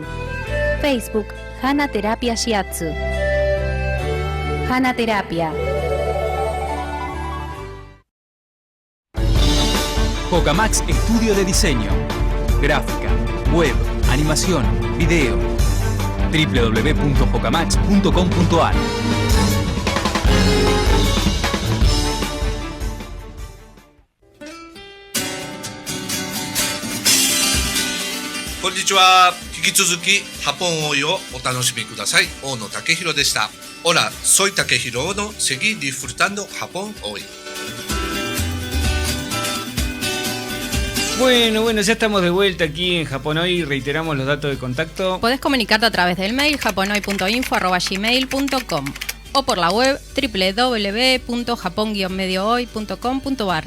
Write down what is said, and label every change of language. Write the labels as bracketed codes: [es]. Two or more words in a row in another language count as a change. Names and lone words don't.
[es] Facebook Hana Terapia Shiatsu. Hana Terapia. Pocamax Estudio de Diseño, Gráfica, Web, Animación, Video. www.pocamax.com.ar. [ja] Konnichiwa. 引き続きハポンオイをお楽しみください。大野武弘でした。 [es] Hola, soy Takehiro Ono. Seguí disfrutando Japón hoy. Bueno, ya estamos de vuelta aquí en Japón Hoy. Reiteramos los datos de contacto. Podés comunicarte a través del mail japonoy.info@gmail.com o por la web www.japon-mediohoy.com.ar.